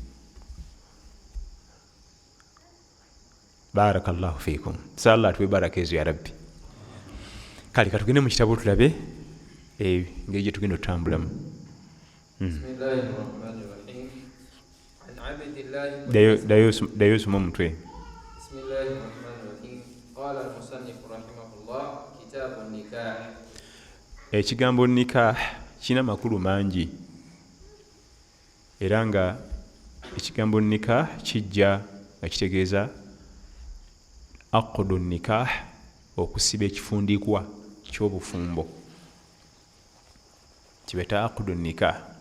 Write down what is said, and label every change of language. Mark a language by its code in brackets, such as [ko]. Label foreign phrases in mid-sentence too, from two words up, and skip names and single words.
[ar] بارك الله فيكم, [lg] salla atuwe baraka ezo [ar] يا ربي. [lg] Kale katugende mu kitabo tulabe engeri gye tugenda otambulamu. [ar] بسم الله الرحمن الرحيم. [lg] Dayo osoma omutwe. [ar] بسم الله الرحمن الرحيم. قال المصنف رحمه الله، كتاب النكاح. [lg] Ekigambo nikah kina makulu mangi, era nga ekigambo nikah kijja nga kitegeeza [ar] عقد النكاح, [lg] okusiba ekifundikwa ky'obufumbo, kibeta [ar] عقد النكاح.